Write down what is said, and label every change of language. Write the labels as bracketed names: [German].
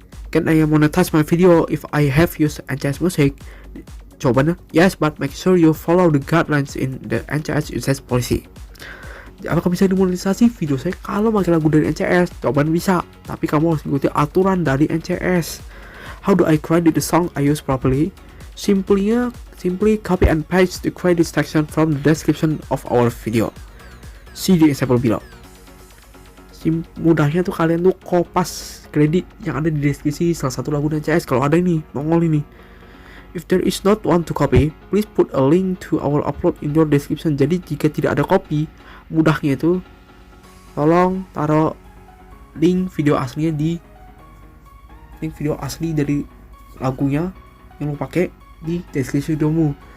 [English] Can I monetize my video if I have used NCS Music? Jawabannya, yes, but make sure you follow the guidelines in the NCS usage policy. [Indonesian] Apakah bisa dimonetisasi video saya kalau pakai lagu dari NCS? Jawaban bisa, tapi kamu harus mengikuti aturan dari NCS. [English] How do I credit the song I use properly? Simply copy and paste the credit section from the description of our video. See the example below. [Indonesian] Mudahnya tuh kalian tuh kopas kredit yang ada di deskripsi salah satu lagu NCS kalau ada ini, nongol ini. [English] If there is not one to copy, please put a link to our upload in your description. [Indonesian] Jadi jika tidak ada copy, mudahnya itu tolong taruh link video aslinya link video asli dari lagunya yang lo pakai di deskripsi videomu.